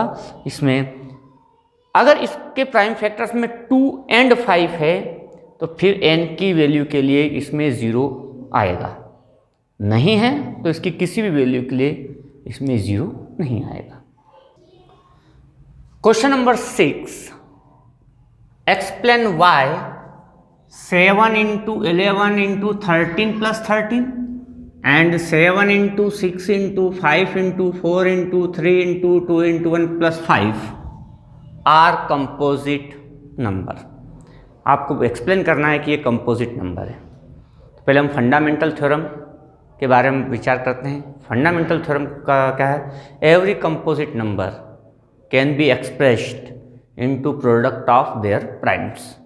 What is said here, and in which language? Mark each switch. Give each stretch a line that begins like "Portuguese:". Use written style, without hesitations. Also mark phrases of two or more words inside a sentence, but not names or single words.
Hindi: इसमें अगर इसके
English: prime factors
Hindi: में 2 and 5 है तो फिर n की वैल्यू के लिए इसमें 0 आएगा, नहीं है तो इसकी किसी भी वैल्यू के लिए इसमें 0 नहीं आएगा.
English: question number 6. explain why 7 into 11 into 13 plus 13 and 7 into 6 into 5 into 4 into 3 into 2 into 1 plus 5 are composite number.
Hindi: आपको एक्सप्लेन करना है कि ये
English: composite number
Hindi: है. तो पहले हम
English: fundamental theorem
Hindi: के बारे में विचार करते हैं.
English: fundamental theorem
Hindi: का क्या है?
English: every composite number can be expressed into product of their primes.